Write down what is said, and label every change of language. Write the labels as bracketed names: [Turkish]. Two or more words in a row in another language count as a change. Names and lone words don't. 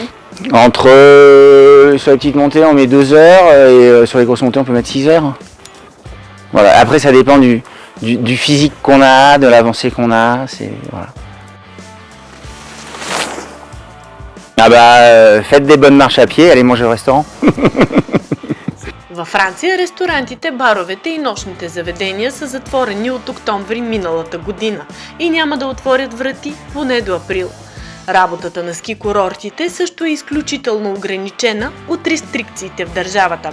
[French] Sur les petites montées, on met 2 heures et sur les grosses montées, on peut mettre 6 heures. Voilà, après ça dépend du physique qu'on a, de l'avancée qu'on a, voilà. Ah bah, faites des bonnes marches à pied, allez manger au restaurant. [Bulgarian] Във Франция ресторантите, баровете и нощните заведения са затворени от октомври миналата година и няма да отворят врати поне до април. Работата на ски курортите също е изключително ограничена от рестрикциите в държавата.